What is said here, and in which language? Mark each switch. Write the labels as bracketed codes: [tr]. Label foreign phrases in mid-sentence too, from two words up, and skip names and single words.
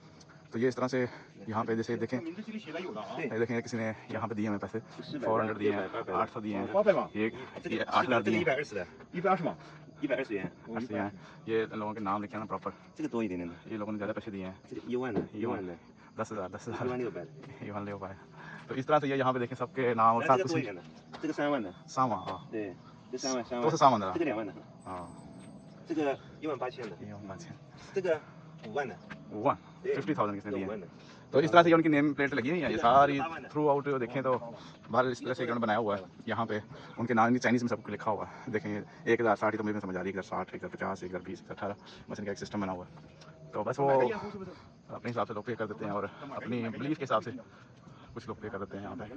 [hi] तो ये इस तरह से यहाँ पे जैसे देखें किसी ने यहाँ पे दिए हमें पैसे 400 दिए हैं, 800 दिए हैं, ये 8,000 दिए हैं, 120元，ये लोगों के नाम लिखे ना प्रॉपर। ये लोगों ने ज़्यादा पैसे दिए हैं, 10,000 10,600तो इस तरह से ये यहाँ पे देखें सबके नाम और साथ कुछ [zh] 3 万的3万啊，对，这3万都是3万的，这个2万的啊，这个18000的18000，这个5万的5万 [hi] 50,000 किसने दिए हैं। तो इस तरह से ये उनकी [en] name plate [hi] लगी हुई है, ये सारी [en] through out [hi] देखें तो बाहर इस तरह से उन्होंने बनाया हुआ है। यहाँ पे उनके नाम चाइनीज़ में सब कुछ लिखा हुआ है। देखें 1060 तो मुझे समझ आ रही है, 1060 1050 1020 1018 बस इनका एक सिस्टम बना हुआ है। तो बस वो अपने हिसाब से लोग पे कर देते हैं और अपनी बिलीफ के हिसाब से कुछ लोग पे कर देते हैं यहाँ पे।